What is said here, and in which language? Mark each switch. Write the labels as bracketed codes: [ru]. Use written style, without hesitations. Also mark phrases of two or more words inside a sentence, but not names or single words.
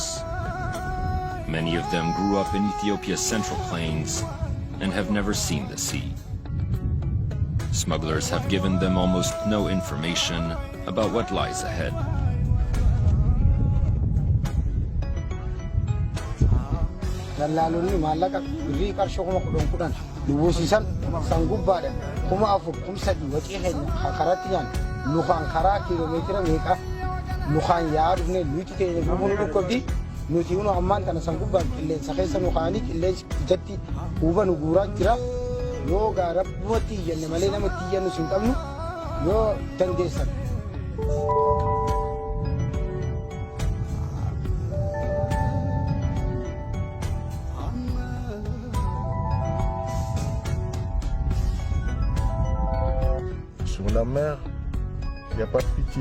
[en] Many of them grew up in Ethiopia's central plains and have never seen the sea. Smugglers have given them almost no information about what lies ahead. [om] Nukaan karaa kiiloomeetira meeqa nukaan yaadne nuti ta'e gumuun dhukkubdi nuti unu ammaan kana sangubbaan qilleensa keessa nukaanii qilleensi ijatti huba nu guuraa jira yoo gaarabbumatti iyyanne malee namatti iyyannu sin qabnu yoo dandeessan. [fr] Sur la mer, il n'y a pas de pitié.